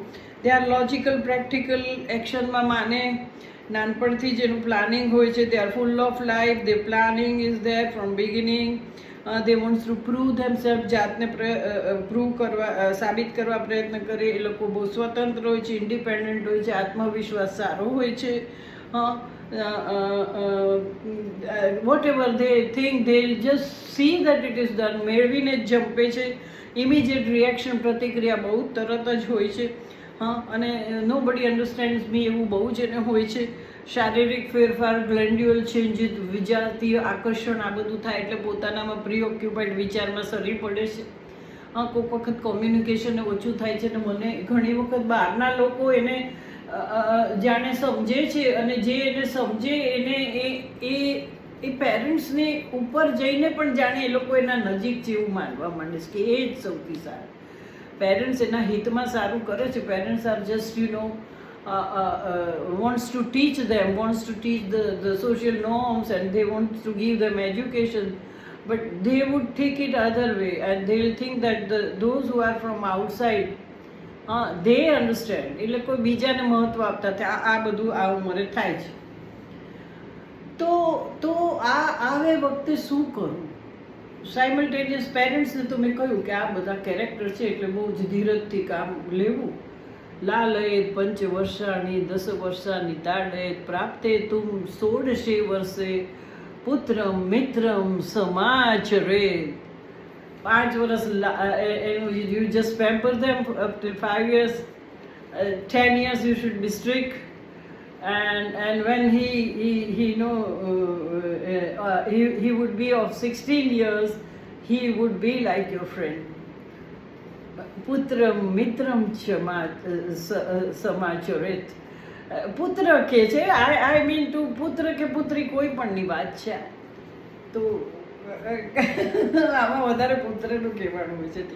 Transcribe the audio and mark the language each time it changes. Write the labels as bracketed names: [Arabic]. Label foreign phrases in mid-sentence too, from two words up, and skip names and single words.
[English] They are logical, practical, [Gujarati] એક્શનમાં માને, નાનપણથી જ એનું પ્લાનિંગ હોય છે. [English] They are full of life, the planning is there from beginning. They wants to prove themself, [Gujarati] જાતને પ્રૂવ કરવા, સાબિત કરવા પ્રયત્ન કરે. એ લોકો બહુ સ્વતંત્ર હોય છે, ઇન્ડિપેન્ડન્ટ હોય છે, આત્મવિશ્વાસ સારો હોય છે. [English] Whatever they think, they'll just see that it is done. [Gujarati] મેળવીને જ જંપે છે. [English] immediate reaction, [Gujarati] પ્રતિક્રિયા બહુ તરત જ હોય છે. હા, અને [English] nobody understands me [Gujarati] એવું બહુ જ એને હોય છે. શારીરિક ફેરફાર, [English] glandular changes, [Gujarati] વિજાતીય આકર્ષણ, આ બધું થાય એટલે પોતાનામાં પ્રીઓક્યુપાઈડ વિચારમાં સરી પડે છે. હા, કોઈક વખત કોમ્યુનિકેશન ઓછું થાય છે. અને મને ઘણી વખત બહારના લોકો એને જાણે સમજે છે, અને જે એને સમજે એને એ પેરેન્ટ્સને ઉપર જઈને પણ જાણે એ લોકો એના નજીક છે એવું માનવા માંડે છે કે એ જ સૌથી સારું. પેરેન્ટ્સ એના હિતમાં સારું કરે છે. [English] Parents are just wants to teach them, wants to teach the social norms, and they want to give them education, but they would take it other way, and they will think that those who are from outside, they understand. [Gujarati] એટલે કોઈ બીજાને મહત્વ આપતા થાય. આ બધું આ ઉંમરે થાય છે. તો આવે વખતે શું કરવું? સાયમલ્ટેનિયસ પેરેન્ટ્સને તો મેં કહ્યું કે આ બધા કેરેક્ટર છે એટલે બહુ જ ધીરજથી કામ લેવું. [Sanskrit] લાલયેત પંચવર્ષાણી 10 વર્ષાની તાડયેત પ્રાપ્તે તુમ 16 વર્ષે પુત્રમ મિત્રમ સમાચરેત. [English] 5 વર્ષ you just pamper them up till 5 years. 10 years you should be strict, and when he would be of 16 years, he would be like your friend. [Sanskrit] પુત્રમ મિત્રમ સમાચરેત. [Gujarati] પુત્ર કે છે, [English] I mean to [Gujarati] પુત્ર કે પુત્રી કોઈ પણની વાત છે. તો આમાં વધારે પુત્રનું કહેવાનું હોય છે.